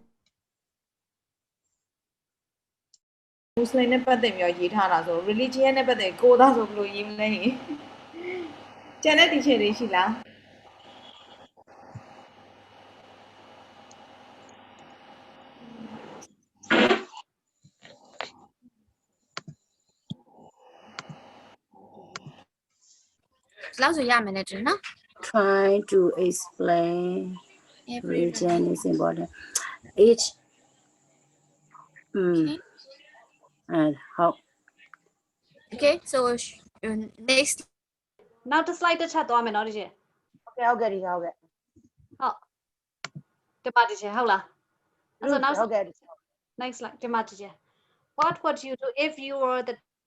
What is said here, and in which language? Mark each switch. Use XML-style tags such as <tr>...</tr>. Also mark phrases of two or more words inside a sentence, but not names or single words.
<my>မွတ်စလင်နဲ့ပတ်သက်ပြီးရေးထားတာဆို religion နဲ့ပတ်သက်ကိုသားဆိုဘယ်လိုရေးမလဲကျန်တဲ့ teacher တွေရှိလား</my> <en>Try to explain religion is important. Each and how Okay, so next</en> <my>နောက်တစ် slide တစ်ချက်သွားမယ်เนาะဒီချင်း ဟုတ်ကဲ့ဒီဟုတ်ကဲ့ ဒီပါဒီချင်းဟုတ်လားအဲ့ဆိုနောက် ဟုတ်ကဲ့</my> <en>next slide</en> <my>ဒီမှာဒီချင်း</my> <en>what would you do if you were the</en>